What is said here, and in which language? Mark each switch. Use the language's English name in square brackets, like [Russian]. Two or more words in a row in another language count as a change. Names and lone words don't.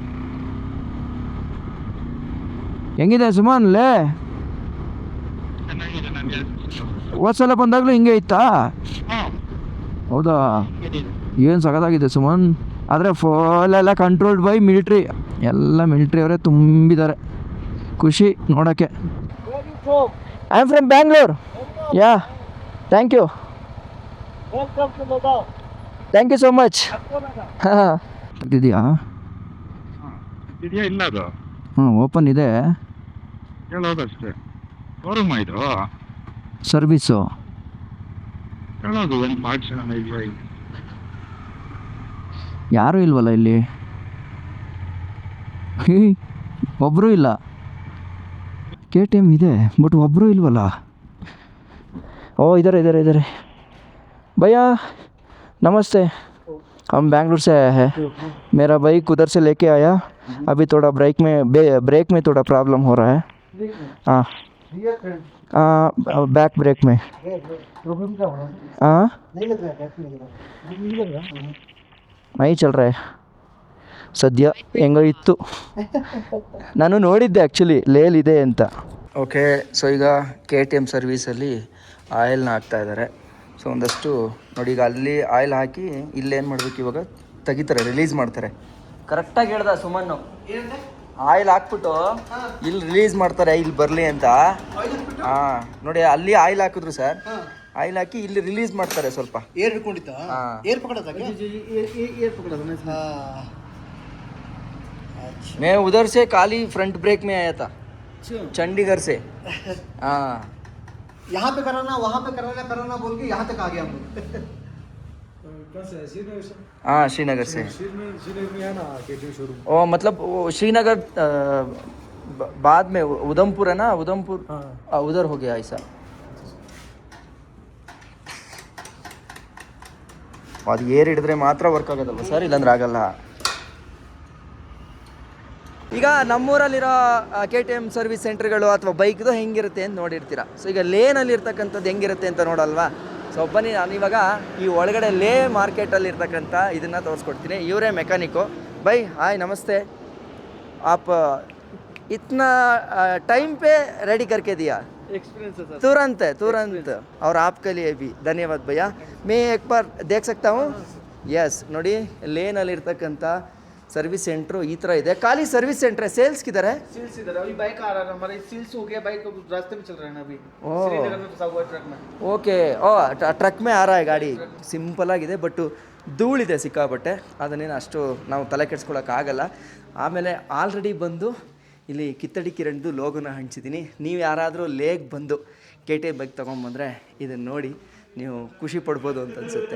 [Kannada] ಹೆಂಗಿದೆ ಸುಮನ್ ಲೇ? ಹೋದ್ಸಲ ಬಂದಾಗಲೂ ಹಿಂಗೆ ಇತ್ತಾ? ಹೌದಾ? ಏನು ಸಖತ್ತಾಗಿದೆ ಸುಮನ್. ಆದರೆ ಫುಲ್ಲೆಲ್ಲ [English] controlled by military, [Kannada] ಎಲ್ಲ ಮಿಲಿಟ್ರಿಯವರೇ ತುಂಬಿದ್ದಾರೆ. ಖುಷಿ ನೋಡೋಕ್ಕೆ. [English] I am from Bangalore. Ya, thank you, thank you so much. [Kannada] ಹಾಂ, ಇದೆಯಾ? ಇದೆಯಾ? ಇಲ್ಲ, ಅದು ಹ್ಞೂ ಓಪನ್ ಇದೆ. ಹೇಳೋದಷ್ಟೇ. ಶೋರೂಮ್ ಇದು, ಸರ್ವಿಸು ಹೇಳೋದು ಒಂದು ಪಾರ್ಟ್ಸ್ ಇದೆಯಾ? ಯಾರೂ ಇಲ್ವಲ್ಲ ಇಲ್ಲಿ, ಒಬ್ಬರೂ ಇಲ್ಲ. KTM ಇದೆ, ಬಟ್ ಒಬ್ಬರೂ ಇಲ್ವಲ್ಲ. ಓ ಇದ್ದಾರೆ. [Hindi] भैया नमस्ते, हम बैंगलोर से आया है. मेरा बाइक उधर से लेके आया, अभी थोड़ा ब्रेक में थोड़ा प्रॉब्लम हो रहा है. हाँ, बैक ब्रेक में. हाँ, नहीं चल रहा है ಸದ್ಯ. [Kannada] ಹೆಂಗೋ ಇತ್ತು, ನಾನು ನೋಡಿದ್ದೆ ಆ್ಯಕ್ಚುಲಿ ಲೇಲಿದೆ ಅಂತ. ಓಕೆ, ಸೊ ಈಗ KTM ಸರ್ವೀಸಲ್ಲಿ ಆಯಿಲ್ನ ಹಾಕ್ತಾಯಿದ್ದಾರೆ. ಸೊ ಒಂದಷ್ಟು ನೋಡಿ, ಈಗ ಅಲ್ಲಿ ಆಯಿಲ್ ಹಾಕಿ ಇಲ್ಲೇನು ಮಾಡಬೇಕು, ಇವಾಗ ತೆಗಿತಾರೆ, ರಿಲೀಸ್ ಮಾಡ್ತಾರೆ. ಕರೆಕ್ಟಾಗಿ ಹೇಳ್ದ ಸುಮನ್ನು. ಆಯಿಲ್ ಹಾಕ್ಬಿಟ್ಟು ಇಲ್ಲಿ ರಿಲೀಸ್ ಮಾಡ್ತಾರೆ, ಇಲ್ಲಿ ಬರಲಿ ಅಂತ. ಹಾಂ ನೋಡಿ, ಅಲ್ಲಿ ಆಯಿಲ್ ಹಾಕಿದ್ರು ಸರ್. ಆಯಿಲ್ ಹಾಕಿ ಇಲ್ಲಿ ರಿಲೀಸ್ ಮಾಡ್ತಾರೆ ಸ್ವಲ್ಪ. ಏರ್ ಹಿಡ್ಕೊಂಡಿತ್ತಾ? [Hindi] ಏರ್ ಪಕड़ा था क्या? ಏರ್ पकड़ा था ना. मैं उधर से काली फ्रंट ब्रेक में आया था, चंडीगढ़ से. हाँ, यहाँ पे कराना, वहाँ पे कराना बोल के यहाँ तक आ गया हम लोग. हाँ श्रीनगर से. ओ मतलब वो श्रीनगर बाद में उधमपुर है ना, उधमपुर उधर हो गया ऐसा. [Kannada] ಅದು ಏರ್ ಹಿಡಿದ್ರೆ ಮಾತ್ರ ವರ್ಕ್ ಆಗೋದಲ್ವ ಸರ್, ಇಲ್ಲಾಂದ್ರೆ ಆಗಲ್ಲ. ಈಗ ನಮ್ಮೂರಲ್ಲಿರೋ KTM ಸರ್ವಿಸ್ ಸೆಂಟರ್ಗಳು ಅಥವಾ ಬೈಕ್ದು ಹೆಂಗಿರುತ್ತೆ ಅಂತ ನೋಡಿರ್ತೀರ. ಸೊ ಈಗ ಲೇನಲ್ಲಿ ಇರ್ತಕ್ಕಂಥದ್ದು ಹೆಂಗಿರುತ್ತೆ ಅಂತ ನೋಡಲ್ವಾ. ಸೊ ಬನ್ನಿ, ನಾನು ಇವಾಗ ಈ ಒಳಗಡೆ ಲೇ ಮಾರ್ಕೆಟಲ್ಲಿ ಇರ್ತಕ್ಕಂಥ ಇದನ್ನು ತೋರಿಸ್ಕೊಡ್ತೀನಿ. ಇವರೇ ಮೆಕ್ಯಾನಿಕ್ಕು. [English] bye hi, [Kannada] ನಮಸ್ತೆ. [Hindi] आप इतना टाइम पे रेडी करके दिया, एक्सपीरियंस है तुरंत और आपके लिए भी धन्यवाद भैया. मैं एक बार देख सकता हूँ? यस, [Kannada] ನೋಡಿ ಲೇನಲ್ಲಿ ಇರ್ತಕ್ಕಂಥ [English] service centre [Kannada] ಈ ಥರ ಇದೆ. [Hindi] ಖಾಲಿ [English] service centre [Hindi] है, सेल्स किधर है? सील्स इधर अभी बाइक आ रहा है हमारे, सील्स हो गया, बाइक रास्ते में चल रहा है ना अभी. श्रीनगर में फंसा हुआ ट्रक में. ओके, ट्रक में आ रहा है गाड़ी. [Kannada] ಸಿಂಪಲ್ ಆಗಿದೆ, ಬಟ್ಟು ಧೂಳಿದೆ ಸಿಕ್ಕಾಪಟ್ಟೆ. ಅದನ್ನೇನು ಅಷ್ಟು ನಾವು ತಲೆ ಕೆಡ್ಸ್ಕೊಳಕ್ಕಾಗಲ್ಲ. ಆಮೇಲೆ ಆಲ್ರೆಡಿ ಬಂದು ಇಲ್ಲಿ ಕಿತ್ತಡಿ ಕಿರಣ್ದು ಲೋಗೋನ ಹಂಚಿದ್ದೀನಿ. ನೀವು ಯಾರಾದರೂ ಲೇಗ್ ಬಂದು KTM ಬೈಕ್ ತೊಗೊಂಬಂದರೆ ಇದನ್ನು ನೋಡಿ ನೀವು ಖುಷಿ ಪಡ್ಬೋದು ಅಂತ ಅನಿಸುತ್ತೆ.